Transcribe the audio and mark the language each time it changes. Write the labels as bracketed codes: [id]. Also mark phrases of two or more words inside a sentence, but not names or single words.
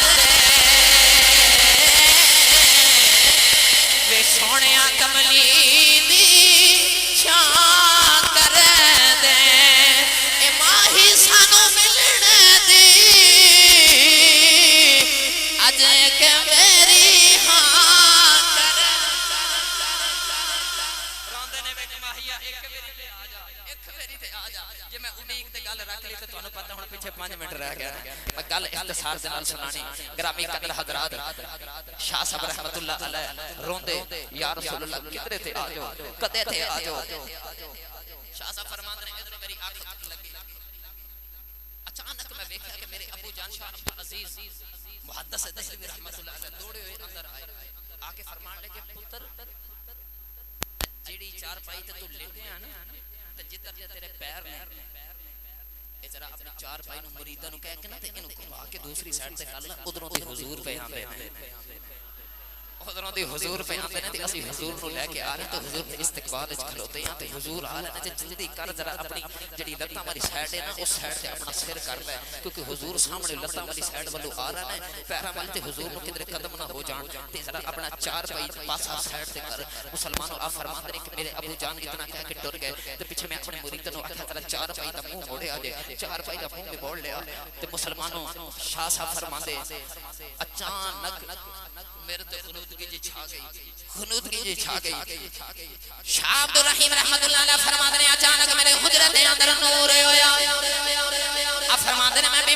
[pa] وے سونیا کملی دی چھاں کر دے اے ماہی سانو ملن دی اج کہ میری ہاں کر روندے نے وے ماہیا ایک میری تے آ جا جے میں امید تے گل رکھ لی تے تانوں پتہ ہن پیچھے 5 منٹ رہ گیا میں گل اختصار دے نال سنانی گرامی قدر حضرات شاہ صاحب رحمت اللہ علیہ روندے یا رسول اللہ کدھر تے آ جاؤ کدے تے آ جاؤ شاہ صاحب فرماندے نے [ur] ادھر میری آنکھ لگی اچانک میں دیکھا کہ میرے ابو جان شاہ عبد العزیز محدث دہلوی رحمت اللہ علیہ دوڑے ہوئے اندر آئے [pa] آ کے فرمان لگے پتر جیڑی چار پائی تے تو لیٹے ہیں نا تے جدھر جے تیرے پیر نے اے ذرا اپنی چار پائی نو مریداں نو کہہ کے نا تے اینو گھما کے دوسری سائیڈ تے کر لے ادھروں تے حضور پہ آندے ہیں ادھروں دی حضور پہ آندے نے تے اسی حضور نو لے کے آ رہے تے حضور دے استقبال وچ کھلوتے ہیں تے حضور آ رہے نے تے جلدی کر ذرا اپنی جڑی لتاں والی سائیڈ ہے نا اس سائیڈ تے اپنا سر کر لے کیونکہ حضور سامنے لتاں والی سائیڈ والو آ رہا ہے پیراں وال تے حضور نو کدھر قدم نہ ہو جان تے ذرا اپنا چار پائی پاسا سائیڈ تے کر مسلمانوں آپ فرماندے نے کہ میرے ابو جان اتنا کہہ کے ٹر گئے تے پیچھے میں اپنے مریداں نو آکھیا ذرا چار پائی دا منہ موڑیا جے چار پائی دا منہ موڑ لیا تے مسلمانوں شاہ صاحب فرماندے اچانک میرے تے خنودگی جی چھا گئی [ur] شاہ عبد الرحیم رحمت اللہ علیہ فرماتے ہیں اچانک میرے حجرت اندر نور ہویا اب فرماتے ہیں میں